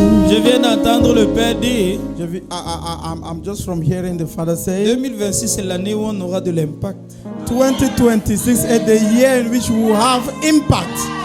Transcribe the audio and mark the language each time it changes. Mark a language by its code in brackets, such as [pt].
[fr] Je viens d'entendre le Père dire, [en] I'm just from hearing the Father say, [fr] 2026 c'est l'année où on aura de l'impact. [en] 2026 is the year in which we will have impact.